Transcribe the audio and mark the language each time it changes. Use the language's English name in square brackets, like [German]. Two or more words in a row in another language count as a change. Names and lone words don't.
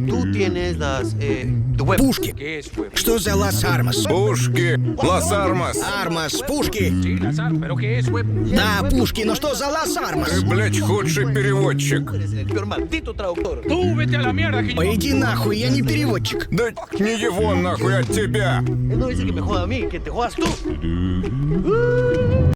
[Russian] Пушки. Что за [Spanish] las armas? [Russian] Пушки, [Spanish] las armas. [Russian] Армас, пушки. Да, пушки, но что за [Spanish] las armas? [Russian] Ты, блядь, худший переводчик. Пойди нахуй, я не переводчик. Да не его нахуй, от тебя. [Spanish] Él no dice que me joda a mí, que te jodas tú.